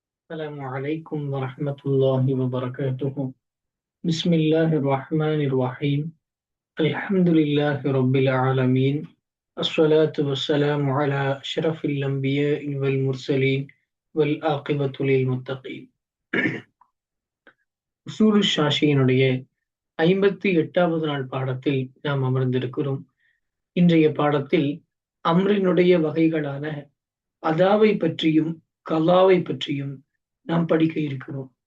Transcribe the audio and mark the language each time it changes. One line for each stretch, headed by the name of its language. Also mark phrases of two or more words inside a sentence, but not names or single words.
Arabic: السلام عليكم ورحمة الله وبركاته. بسم الله الرحمن الرحيم. الحمد لله رب العالمين. الصلاة والسلام على أشرف الأنبياء والمرسلين والعاقبة للمتقين.
Tamil: உசூலு ஷாஷியினுடைய 58வது நாள் பாடத்தில் நாம் அமர்ந்திருக்கிறோம். இன்றைய பாடத்தில் அம்ரினுடைய வகைகளான அதாவை பற்றியும் கலாவை பற்றியும் நாம் படிக்க இருக்கிறோம்.